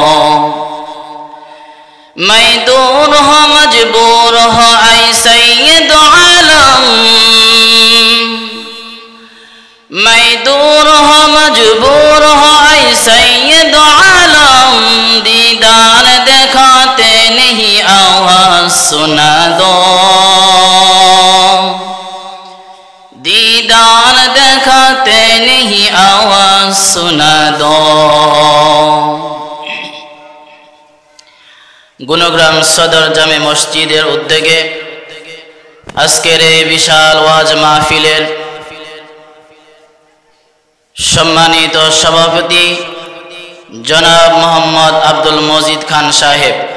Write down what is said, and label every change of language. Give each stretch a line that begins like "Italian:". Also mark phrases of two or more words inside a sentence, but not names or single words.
Urdu: میں دور ہوں مجبور ہوں اے سید عالم میں دور ہوں مجبور ہوں اے سید عالم دیدار دکھاتے نہیں آواز سنا دو دیدار دکھاتے نہیں آواز سنا دو
Bangla: গুণগ্রাম সদর জামে মসজিদের উদ্যোগে আজকের এই বিশাল ওয়াজ মাহফিলের সম্মানিত সভাপতি জনাব মোহাম্মদ আব্দুল মজিদ খান সাহেব,